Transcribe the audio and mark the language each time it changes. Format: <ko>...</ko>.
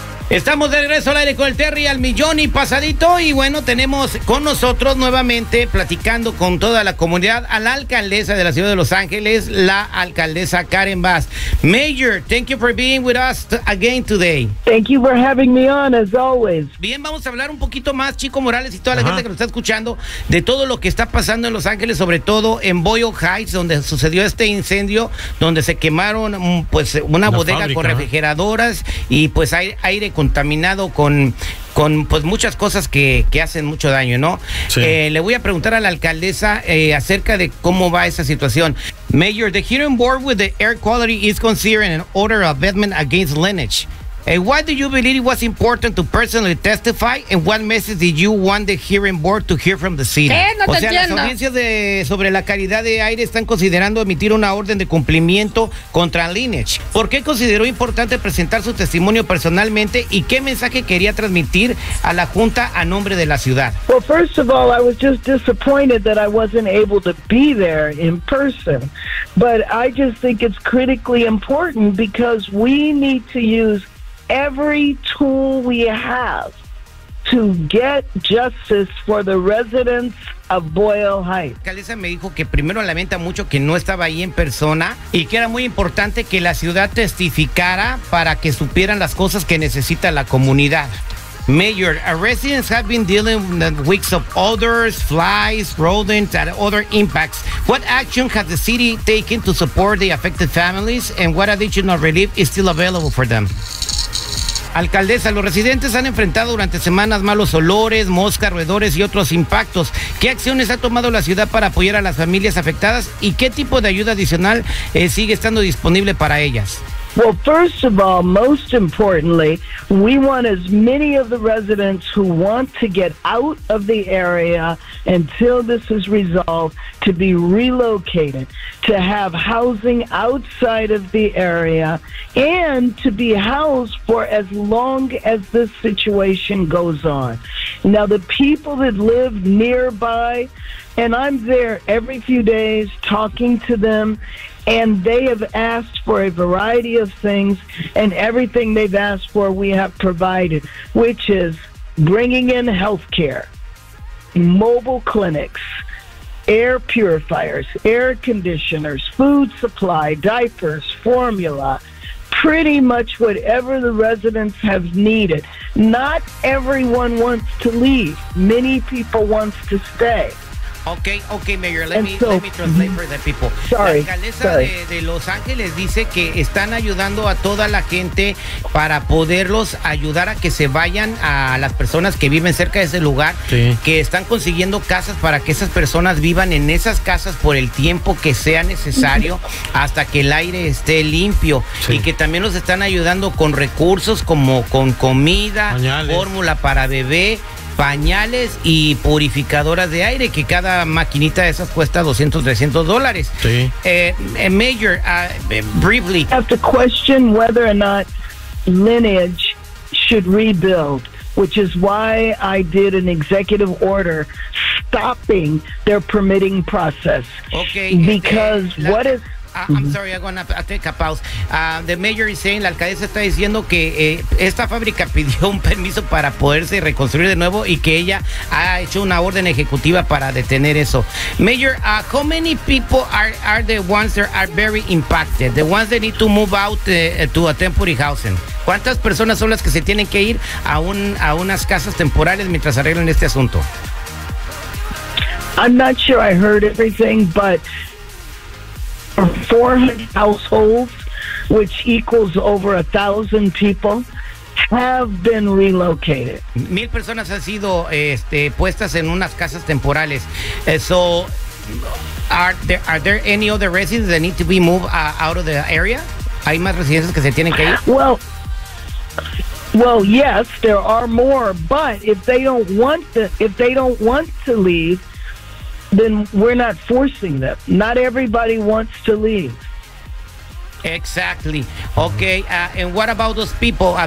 <es>Estamos de regreso al aire con el Terry al millón y pasadito. Y bueno, tenemos con nosotros nuevamente, platicando con toda la comunidad, a la alcaldesa de la ciudad de Los Ángeles, la alcaldesa Karen Bass.</es> <en>Mayor, thank you for being with us again today. Thank you for having me on, as always.</en> <es>Bien, vamos a hablar un poquito más, Chico Morales y toda la gente que nos está escuchando, de todo lo que está pasando en Los Ángeles, sobre todo en Boyle Heights, donde sucedió este incendio, donde se quemaron pues una bodega fábrica con refrigeradoras y pues hay aire contaminado con pues muchas cosas que hacen mucho daño, ¿no? Sí. Le voy a preguntar a la alcaldesa acerca de cómo va esa situación.</es> <en>Mayor, the hearing board with the air quality is considering an order of abatement against Lineage. Why do you believe it was important to personally testify, and what message did you want the hearing board to hear from the city?</en> <es>No, o sea, entiendo. Las audiencias sobre la calidad de aire están considerando emitir una orden de cumplimiento contra Lineage. ¿Por qué consideró importante presentar su testimonio personalmente, y qué mensaje quería transmitir a la junta a nombre de la ciudad?</es> <en>Well, first of all, I was just disappointed that I wasn't able to be there in person, but I just think it's critically important because we need to use every tool we have to get justice for the residents of Boyle Heights.</en> <es>Calisa me dijo que primero lamenta mucho que no estaba ahí en persona y que era muy importante que la ciudad testificara para que supieran las cosas que necesita la comunidad.</es> <en>Mayor, residents have been dealing with weeks of odors, flies, rodents, and other impacts. What action has the city taken to support the affected families, and what additional relief is still available for them?</en> <es>Alcaldesa, los residentes han enfrentado durante semanas malos olores, moscas, roedores y otros impactos. ¿Qué acciones ha tomado la ciudad para apoyar a las familias afectadas, y qué tipo de ayuda adicional sigue estando disponible para ellas?</es> <en>Well, first of all, most importantly, we want as many of the residents who want to get out of the area until this is resolved to be relocated, to have housing outside of the area, and to be housed for as long as this situation goes on. Now, the people that live nearby, and I'm there every few days talking to them, and they have asked for a variety of things, and everything they've asked for we have provided, which is bringing in health care, mobile clinics, air purifiers, air conditioners, food supply, diapers, formula, pretty much whatever the residents have needed. Not everyone wants to leave. Many people want to stay. Okay, Mayor, let me translate for the people. Sorry.</en> <es>La alcaldesa de Los Ángeles dice que están ayudando a toda la gente para poderlos ayudar a que se vayan, a las personas que viven cerca de ese lugar, que están consiguiendo casas para que esas personas vivan en esas casas por el tiempo que sea necesario hasta que el aire esté limpio, y que también los están ayudando con recursos como con comida, fórmula para bebé, pañales y purificadoras de aire, que cada maquinita de esas cuesta $200-$300. Sí.</es> <en>Mayor, briefly. I have to question whether or not Lineage should rebuild, which is why I did an executive order stopping their permitting process. Okay. Because what is...</en> <es>The mayor is saying, la alcaldesa está diciendo que esta fábrica pidió un permiso para poderse reconstruir de nuevo y que ella ha hecho una orden ejecutiva para detener eso.</es> <en>Mayor, how many people are the ones that are very impacted? The ones that need to move out to a temporary housing.</en> <es>¿Cuántas personas son las que se tienen que ir a unas casas temporales mientras arreglan este asunto?</es> <en>I'm not sure I heard everything, but 400 households, which equals over 1,000 people, have been relocated.</en> <es>1,000 personas han sido puestas en unas casas temporales.</es> <en>So, are there any other residents that need to be moved out of the area?</en> <es>¿Hay más residencias que se tienen que ir?</es> <en>Well, yes, there are more, but if they don't want to leave, then we're not forcing them. Not everybody wants to leave. Exactly. Okay, and what about those people?</en>